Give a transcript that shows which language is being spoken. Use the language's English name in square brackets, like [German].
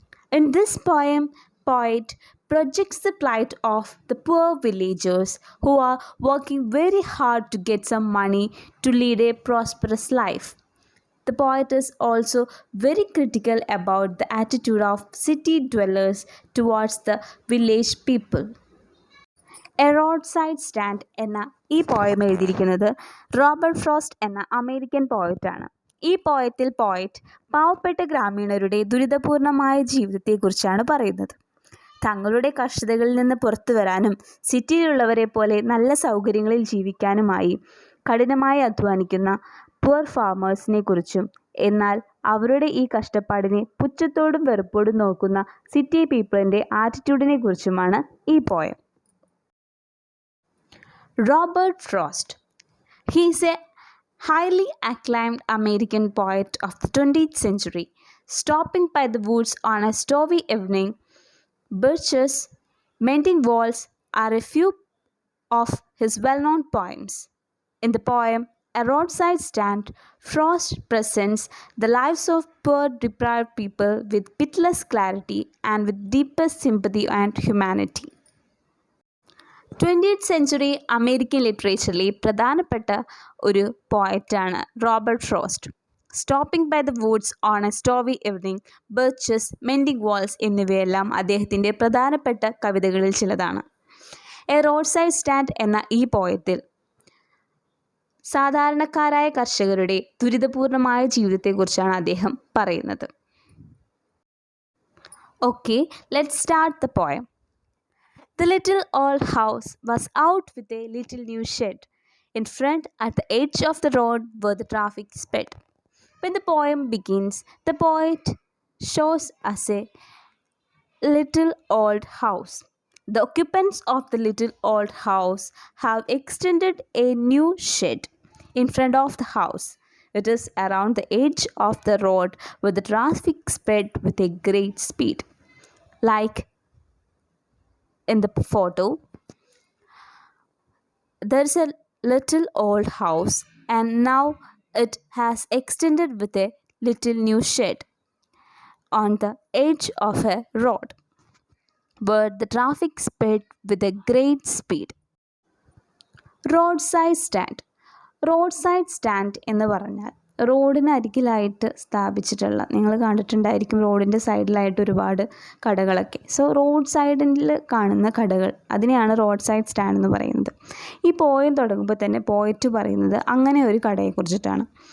[English] In this poem, poet projects the plight of the poor villagers who are working very hard to get some money to lead a prosperous life. The poet is also very critical about the attitude of city dwellers towards the village people. [Malayalam] A road side stand എന്ന ഈ poem എഴുതിയിരിക്കുന്നത് Robert frost എന്ന American പോയറ്റാണ്. ഈ പോയത്തിൽ poet പാവപ്പെട്ട ഗ്രാമീണരുടെ ദുരിതപൂർണമായ ജീവിതത്തെക്കുറിച്ചാണ് പറയുന്നത്. തങ്ങളുടെ കഷ്ടതകളിൽ നിന്ന് പുറത്തു വരാനും സിറ്റിയിലുള്ളവരെ പോലെ നല്ല സൗകര്യങ്ങളിൽ ജീവിക്കാനുമായി കഠിനമായി അധ്വാനിക്കുന്ന പുവർ ഫാമേഴ്സിനെ കുറിച്ചും എന്നാൽ അവരുടെ ഈ കഷ്ടപ്പാടിനെ പുച്ഛത്തോടും വെറുപ്പോടും നോക്കുന്ന സിറ്റി പീപ്പിളിൻ്റെ ആറ്റിറ്റ്യൂഡിനെ കുറിച്ചുമാണ് ഈ poem. [English] Robert Frost. He is a highly acclaimed American poet of the 20th century. Stopping by the woods on a stormy evening, birches, mending walls are a few of his well-known poems. In the poem A Roadside Stand, Frost presents the lives of poor deprived people with pitiless clarity and with deepest sympathy and humanity. [Malayalam] 20th century American ലിറ്ററേച്ചറിലെ പ്രധാനപ്പെട്ട ഒരു പോയറ്റാണ് Robert frost. Stopping by the Woods on A സ്റ്റോവി evening, ബർച്ചസ്, mending walls എന്നിവയെല്ലാം അദ്ദേഹത്തിൻ്റെ പ്രധാനപ്പെട്ട കവിതകളിൽ ചിലതാണ്. A road side stand എന്ന ഈ പോയത്തിൽ സാധാരണക്കാരായ കർഷകരുടെ ദുരിതപൂർണമായ ജീവിതത്തെക്കുറിച്ചാണ് അദ്ദേഹം പറയുന്നത്. [English] Okay, let's start the poem. The little old house was out with a little new shed in front at the edge of the road where the traffic sped. When the poem begins, the poet shows us a little old house. The occupants of the little old house have extended a new shed in front of the house. It is around the edge of the road where the traffic sped with a great speed. Like in the photo, there's a little old house and now it has extended with a little new shed on the edge of a road where the traffic sped with a great speed. Roadside stand. [Malayalam] Roadside stand എന്ന് പറഞ്ഞാൽ റോഡിനരികിലായിട്ട് സ്ഥാപിച്ചിട്ടുള്ള, നിങ്ങൾ കണ്ടിട്ടുണ്ടായിരിക്കും റോഡിൻ്റെ സൈഡിലായിട്ട് ഒരുപാട് കടകളൊക്കെ. So road സൈഡിൽ കാണുന്ന കടകൾ, അതിനെയാണ് റോഡ് സൈഡ് സ്റ്റാൻഡ് എന്ന് പറയുന്നത്. ഈ പോയം തുടങ്ങുമ്പോൾ തന്നെ പോയറ്റ് പറയുന്നത് അങ്ങനെ ഒരു കടയെക്കുറിച്ചിട്ടാണ്.